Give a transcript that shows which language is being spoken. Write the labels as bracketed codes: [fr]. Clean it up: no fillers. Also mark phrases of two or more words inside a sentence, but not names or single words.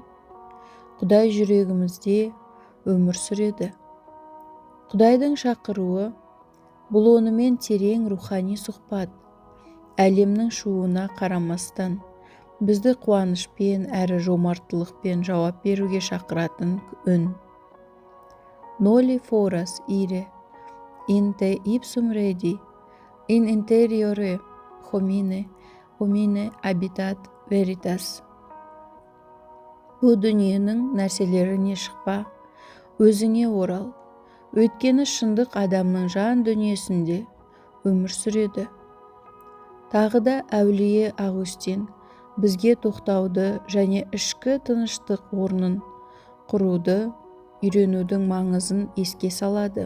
[kk] Құдай жүрегімізде өмір сүреді. Құдайдың шақыруы бұл онымен терең рухани сұхбат. Әлемнің шуына қарамастан бізді қуанышпен әрі жомарттылықпен жауап беруге шақыратын үн. [la] Noli foras ire, in te ipsum redi, in interiore homine habitat veritas. [kk] Бұл дүниенің нәрселеріне шықпа, өзіңе орал. Өйткені шындық адамның жан дүниесінде өмір сүреді. Тағы да әулие Августин бізге тоқтауды және ішкі тыныштық орнын құруды үйренудің маңызын еске салады.